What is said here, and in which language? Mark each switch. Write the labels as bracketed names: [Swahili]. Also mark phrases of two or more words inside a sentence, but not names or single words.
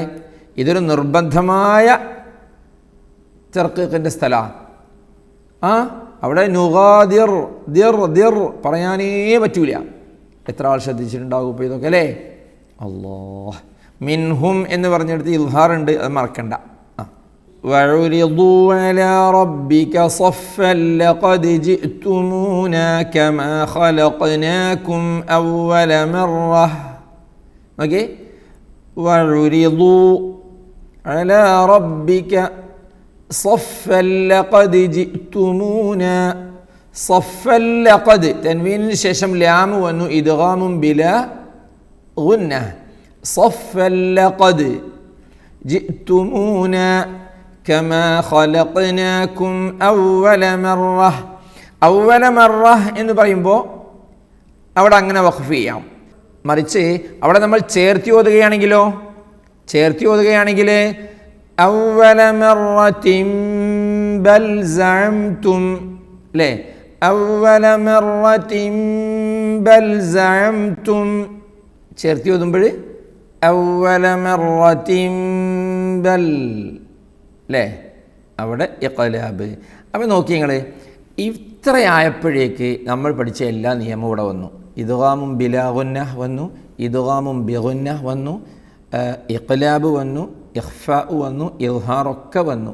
[Malayalam] ഇതൊരു നിർബന്ധമായ തർക്കീഖിൻ്റെ സ്ഥലമാണ്. അവിടെ നുഗാദിർ ദിർ ദിർ പറയാനേ പറ്റൂല. എത്ര ആൾ ശ്രദ്ധിച്ചിട്ടുണ്ടാകും ഇപ്പോൾ ഇതൊക്കെ അല്ലേ? അല്ലാഹ്, മിൻഹും എന്ന് പറഞ്ഞെടുത്ത് ഇൽഹാറുണ്ട്, അത് മറക്കണ്ട. [Arabic] وعرضوا على ربك صفا لقد جئتمونا كما خلقناكم أول مرة. ഓക്കേ, وعرضوا على ربك صفا لقد جئتمونا صفا لقد [Malayalam] തൻവീനിന് ശേഷം ലാം വന്നു, [Arabic] إدغام بلا غنة. صفا لقد جئتمونا كما خلقناكم أول مرة. أول مرة [Malayalam] എന്ന് പറയുമ്പോൾ അവിടെ അങ്ങനെ വഖഫ് ചെയ്യാം. മറിച്ച് അവിടെ നമ്മൾ ചേർത്തി ഓതുകയാണെങ്കിലോ, ചേർത്തി ഓതുകയാണെങ്കിൽ [Arabic] أول مرة بل زعمتم [Malayalam] അല്ലേ, [Arabic] أول مرة بل زعمتم [Malayalam] ചേർത്തി ഓതുമ്പോൾ [Arabic] أول مرة بل [Malayalam] അല്ലേ, അവിടെ ഇഖ്ലാബ്. അപ്പോൾ നോക്കി നിങ്ങൾ, ഇത്രയായപ്പോഴേക്ക് നമ്മൾ പഠിച്ച എല്ലാ നിയമവും ഇവിടെ വന്നു. [Arabic] إدغام بلا غنة [Malayalam] വന്നു, [Arabic] إدغام بغنة [Malayalam] വന്നു, ഇഖ്ലാബ് വന്നു, ഇഖ്ഫാ വന്നു, ഇൽഹാറൊക്കെ വന്നു.